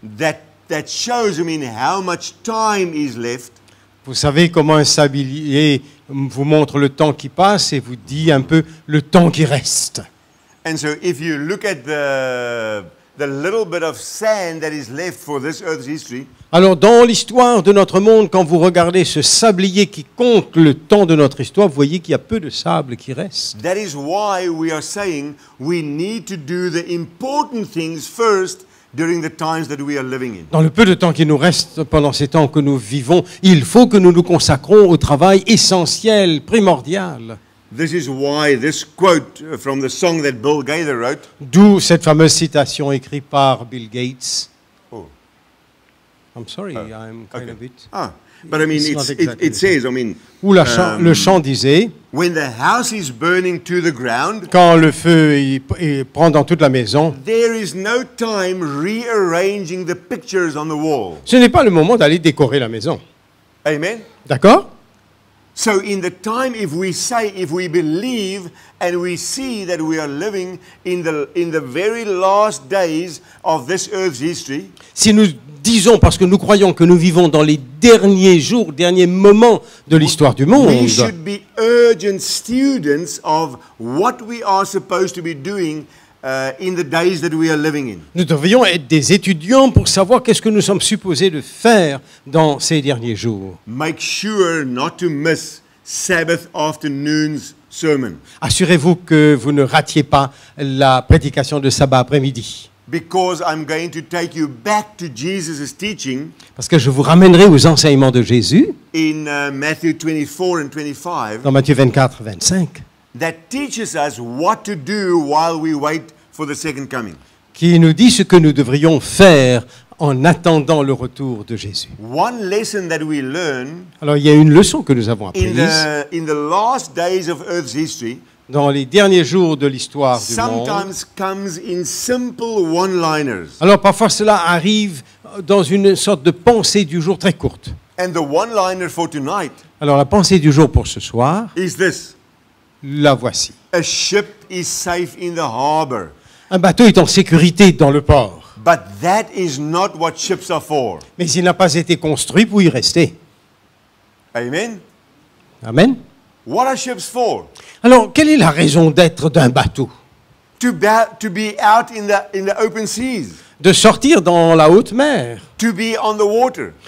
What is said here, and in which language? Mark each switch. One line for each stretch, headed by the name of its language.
English: that shows, how much time is left.
French: Vous savez comment un sablier vous montre le temps qui passe et vous dit un peu le temps qui reste.
English: And so if you look at the little bit of sand that is left for this earth's history,
French: Alors, dans l'histoire de notre monde, quand vous regardez ce sablier qui compte le temps de notre histoire, vous voyez qu'il y a peu de sable qui reste.
English: that is why we are saying we need to do the important things first during the times that we are living in.
French: Dans le peu de temps qui nous reste pendant ces temps que nous vivons, il faut que nous nous consacrons au travail essentiel, primordial.
English: This is why this quote from the song that Bill Gaither wrote.
French: D'où cette fameuse citation écrite par Bill Gates.
English: Oh, I'm sorry, I'm kind of it. But It's not exactly it says,
French: Où le chant disait,
English: when the house is burning to the ground,
French: quand le feu il prend dans toute la maison,
English: there is no time rearranging the pictures on the wall.
French: ce n'est pas le moment d'aller décorer la maison.
English: Amen?
French: D'accord?
English: So in the time, if we believe and we see that we are living in the very last days of this earth's history,
French: Si nous disons, parce que nous croyons que nous vivons dans les derniers jours, derniers moments de l'histoire du monde,
English: we should be urgent students of what we are supposed to be doing in the days that we are living in.
French: nous devrions être des étudiants pour savoir qu'est-ce que nous sommes supposés de faire dans ces derniers jours.
English: Make sure not to miss Sabbath afternoon's sermon.
French: Assurez-vous que vous ne ratiez pas la prédication de sabbat après-midi.
English: because I'm going to take you back to Jesus' teaching
French: Parce que je vous ramènerai aux enseignements de Jésus
English: in Matthew 24 and 25
French: dans Matthieu 24, 25,
English: that teaches us what to do while we wait for the second coming.
French: qui nous dit ce que nous devrions faire en attendant le retour de Jésus.
English: One lesson that we learn
French: Alors il y a une leçon que nous avons
English: in
French: apprise
English: the last days of Earth's history
French: dans les derniers jours de l'histoire du monde.
English: sometimes comes in simple one-liners.
French: Alors parfois cela arrive dans une sorte de pensée du jour très courte.
English: And the one-liner for tonight
French: Alors la pensée du jour pour ce soir,
English: is this.
French: la voici.
English: A ship is safe in the harbor.
French: Un bateau est en sécurité dans le port,
English: But that is not what ships are for.
French: mais il n'a pas été construit pour y rester.
English: Amen? Amen. What are ships for?
French: Alors quelle est la raison d'être d'un bateau?
English: To be out in the open seas.
French: De sortir dans la haute mer,
English: To be on the water.